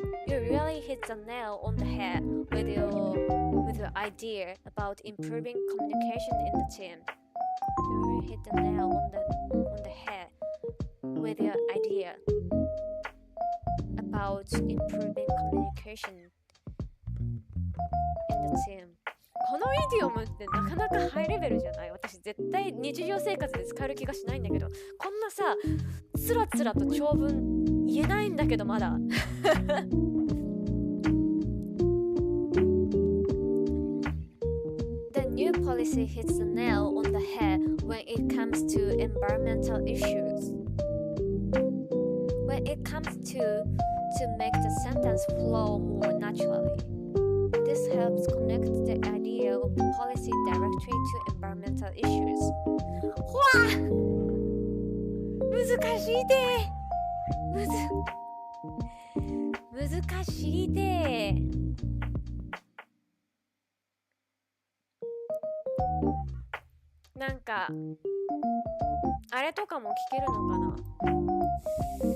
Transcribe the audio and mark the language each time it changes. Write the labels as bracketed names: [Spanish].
[English] You really hit the nail on the head with your idea about improving communication in the team. You really hit the nail on the head with your idea about improving communication in the team. [Japanese] このイディオムってなかなかハイレベルじゃない？私絶対日常生活で使える気がしないんだけど、こんなさ、つらつらと長文言えないんだけどまだ。 [English] The new policy hits the nail on the head when it comes to environmental issues. When it comes to make the sentence flow more naturally. This helps connect the idea of the policy directly to environmental issues. ほわ！ [Japanese] 難しいで難しいでなんかあれとかも聞けるのかな？